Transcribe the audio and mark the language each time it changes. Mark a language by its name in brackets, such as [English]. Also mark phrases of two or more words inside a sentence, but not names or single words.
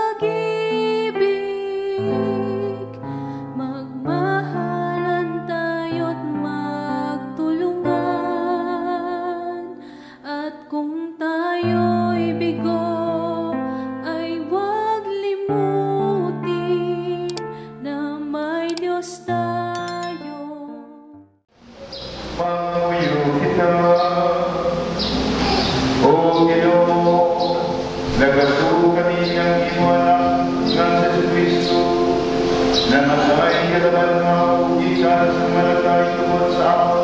[Filipino] pag-ibig, magmahalan tayo't magtulungan. At kung tayo'y bigo, ay huwag limutin na may Diyos tayo. [Hiligaynon] Panguyo kita, O Ginoo, nagatuo kami ng imo anak nga sa Kristo, na namatay kalaban nga ugikan sa malatay tungod sa amon.